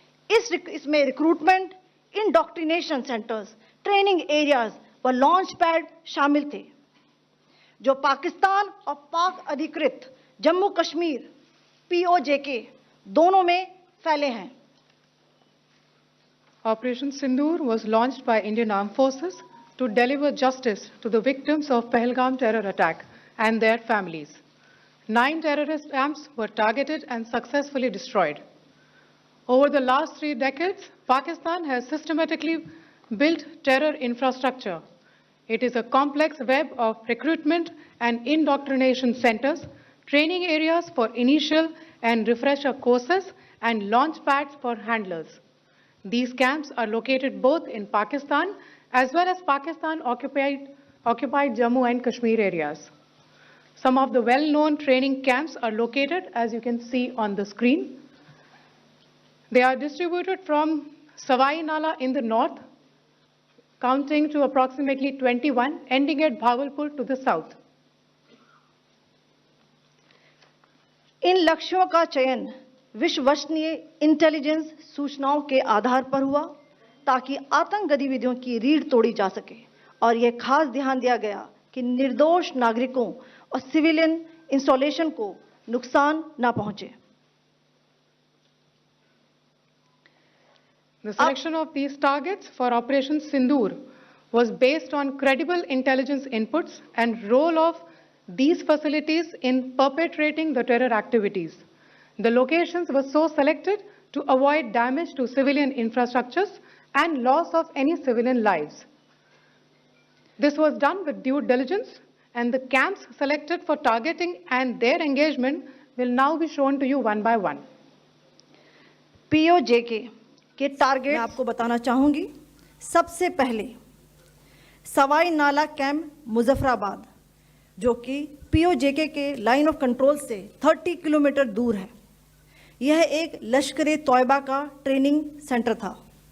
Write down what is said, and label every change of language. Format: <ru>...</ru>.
<hi>इसमें recruitment, indoctrination centres, training areas व launch pad शामिल थे, जो पाकिस्तान और पाक अधिकृत जम्मू कश्मीर POJK दोनों में फैले हैं।</hi> <en>Operation Sindoor was launched by Indian Armed Forces to deliver justice to the victims of Pahalgam terror attack and their families. 9 terrorist camps were targeted and successfully destroyed. Over the last 3 decades, Pakistan has systematically built terror infrastructure. It is a complex web of recruitment and indoctrination centers, training areas for initial and refresher courses, and launch pads for handlers. These camps are located both in Pakistan as well as Pakistan-occupied Jammu and Kashmir areas. Some of the well-known training camps are located, as you can see on the screen. They are distributed from Savai Nala in the north, counting to approximately 21, ending at Bhagalpur to the south.</en> <hi>इन लक्ष्यों का चयन विश्वसनीय intelligence सूचनाओं के आधार पर हुआ ताकि आतंक गतिविधियों की रीढ़ तोड़ी जा सके, और यह खास ध्यान दिया गया कि निर्दोष नागरिकों और सिविलियन इंस्टॉलेशन को नुकसान न पहुंचे।</hi> <en>The selection of these targets for Operation Sindoor was based on credible intelligence inputs and role of these facilities in perpetrating the terror activities. The locations were so selected to avoid damage to civilian infrastructures and loss of any civilian lives. This was done with due diligence, and the camps selected for targeting and their engagement will now be shown to you one by one.</en> <hi>POJK के target मैं आपको बताना चाहूंगी। सबसे पहले सवाई नाला camp Muzaffarabad, जो कि POJK के लाइन ऑफ कंट्रोल से 30 किलोमीटर दूर है। यह एक लश्कर तौयबा का ट्रेनिंग सेंटर था।</hi>